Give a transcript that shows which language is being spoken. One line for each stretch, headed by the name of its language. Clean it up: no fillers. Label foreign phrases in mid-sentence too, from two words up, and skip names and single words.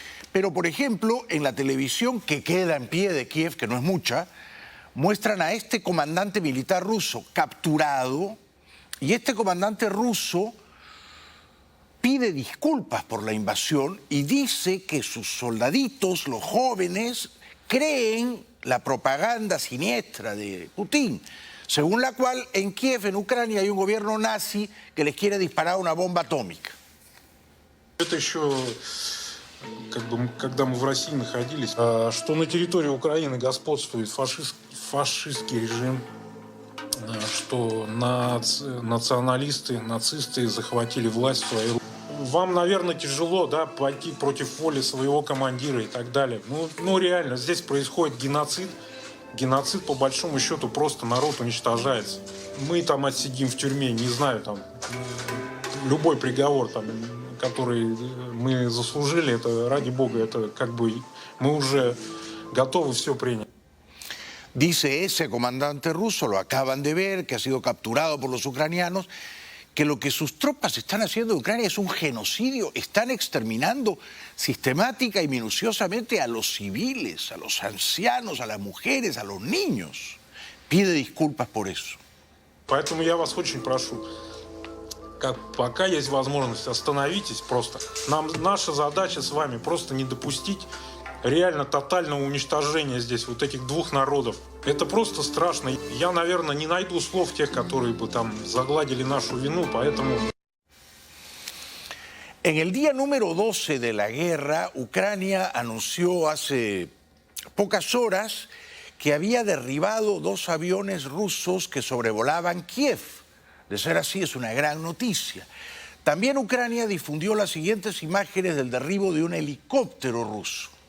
Spanish: Pero, por ejemplo, en la televisión que queda en pie de Kiev, que no es mucha, muestran a este comandante militar ruso capturado, y este comandante ruso pide disculpas por la invasión y dice que sus soldaditos, los jóvenes, creen la propaganda siniestra de Putin, según la cual en Kiev, en Ucrania, hay un gobierno nazi que les quiere disparar una bomba atómica.
Russian: Это еще, когда мы в России находились, что на территории Украины господствует фашистский режим, что националисты, нацисты захватили власть в свои руки. Вам, наверное, тяжело, да, пойти против воли своего командира и так далее. Ну реально, здесь происходит геноцид. Геноцид, по большому счету, просто народ уничтожается. Мы там отсидим в тюрьме, не знаю, там, любой приговор, там, который мы заслужили, это, ради бога, это как бы мы уже готовы все принять.
Spanish: Dice ese comandante ruso, lo acaban de ver, que ha sido capturado por los ucranianos, que lo que sus tropas están haciendo en Ucrania es un genocidio, están exterminando sistemática y minuciosamente a los civiles, a los ancianos, a las mujeres, a los niños. Pide disculpas por eso.
Russian: Поэтому я вас очень прошу, пока есть возможность, остановитесь просто. Наша задача с вами просто не допустить реально тотального уничтожения здесь вот этих двух народов. Это просто страшно. Я, наверное, не найду слов тех, которые бы там загладили нашу вину, поэтому...
Spanish: En el día número 12 de la guerra, Ucrania anunció hace pocas horas que había derribado 2 aviones rusos que sobrevolaban Kiev. De ser así, es una gran noticia. También Ucrania difundió las siguientes imágenes del derribo de un helicóptero ruso.